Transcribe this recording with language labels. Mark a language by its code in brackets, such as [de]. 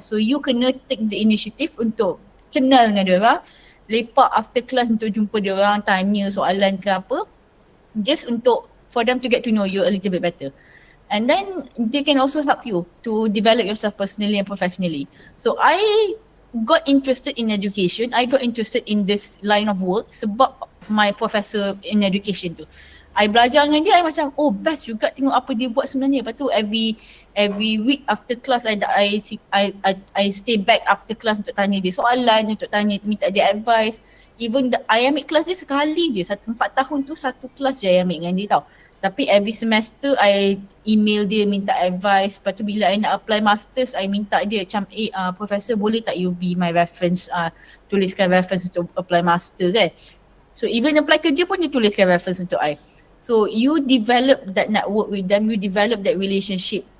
[ms] So you kena take the initiative untuk kenal dengan dia orang, lepak after class untuk jumpa dia orang, tanya soalan ke apa, just untuk for them to get to know you a little bit better. [en] And then they can also help you to develop yourself personally and professionally. So I got interested in education. I got interested in this line of work [ms] sebab [en] my professor in education tu. [ms] I belajar dengan dia, I macam best juga tengok apa dia buat sebenarnya. Lepas tu [en] every week after class [ms] I stay back after class untuk tanya dia soalan, untuk minta dia advice. Even I ambil kelas dia sekali je, 4 tahun tu satu kelas je I ambil dengan dia tau. Tapi every semester I email dia minta advice. Lepas tu bila I nak apply masters, I minta dia macam professor boleh tak [en] you be my reference, [ms] tuliskan reference untuk apply master kan. So even apply kerja pun you tuliskan reference untuk I. [en] So you develop that network with them, you develop that relationship.